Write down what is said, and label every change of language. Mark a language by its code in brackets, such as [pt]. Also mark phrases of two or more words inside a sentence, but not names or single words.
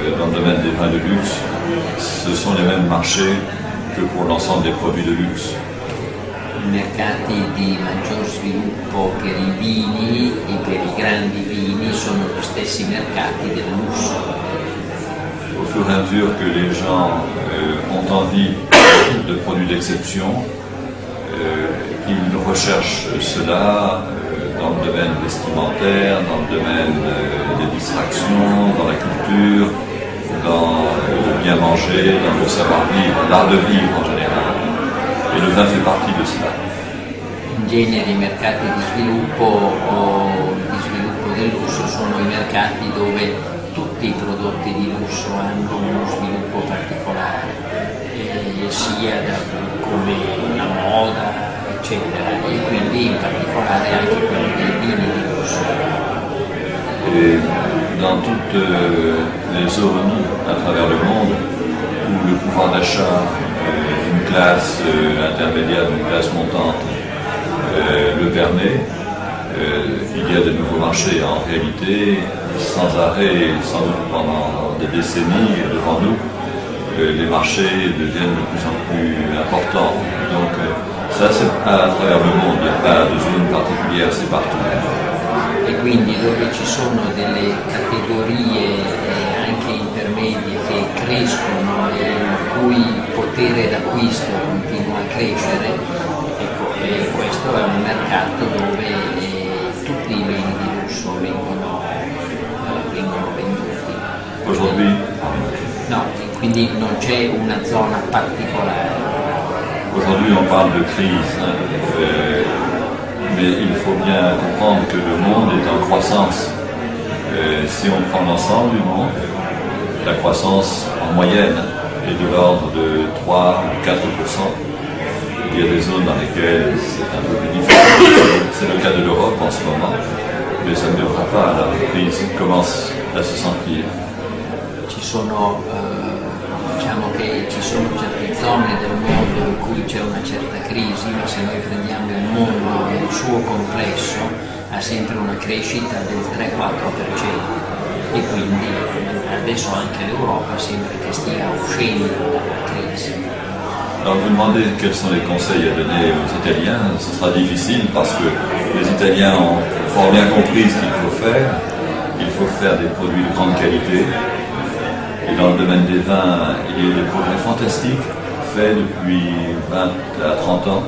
[fr] dans le domaine des vins de luxe, ce sont les mêmes marchés que pour l'ensemble des produits de luxe. [it] I mercati di maggior sviluppo per i vini e per i grandi vini sono gli stessi mercati del lusso. [fr] Au fur et à mesure que les gens ont envie de produits d'exception, ils recherchent cela dans le domaine vestimentaire, dans le domaine des distractions, dans la culture, dans le bien manger, dans le savoir-vivre, l'art de vivre en général. Et le vin fait partie de cela. [it] In genere i mercati di sviluppo del lusso sono i mercati dove tutti i prodotti di lusso hanno uno sviluppo particolare, sia come la moda, eccetera, e quindi in particolare anche quelli dei vini di lusso. [fr] Et dans toutes les zones à travers le monde où le pouvoir d'achat d'une classe intermédiaire, d'une classe montante le permet, il y a de nouveaux marchés. En réalité, sans arrêt, sans doute pendant des décennies devant nous, les marchés deviennent de plus en plus importants. Donc ça c'est à travers le monde, il n'y a pas de zone particulière, c'est partout. [it] E quindi dove ci sono delle categorie anche intermedie che crescono e il cui potere d'acquisto continua a crescere, ecco, questo è un mercato dove tutti i beni di lusso vengono venduti. [fr] Aujourd'hui, [it] No, quindi non c'è una zona particolare. [fr] aujourd'hui on parle de crise, mais il faut bien comprendre que le monde est en croissance. Si on prend l'ensemble du monde, la croissance en moyenne est de l'ordre de 3 ou 4%. Il y a des zones dans lesquelles c'est un peu plus difficile, c'est le cas de l'Europe en ce moment, mais ça ne durera pas, la crise commence à se sentir. [it] Diciamo che ci sono certe zone del mondo in cui c'è una certa crisi, ma se noi prendiamo il mondo nel suo complesso ha sempre una crescita del 3-4% e quindi adesso anche l'Europa sembra che stia uscendo dalla crisi. [fr] Alors vous demandez quels sont les conseils à donner aux Italiens, ce sera difficile parce que les Italiens ont fort bien compris ce qu'il faut faire. Il faut faire des produits de grande qualité. Et dans le domaine des vins, il y a eu des progrès fantastiques faits depuis 20 à 30 ans.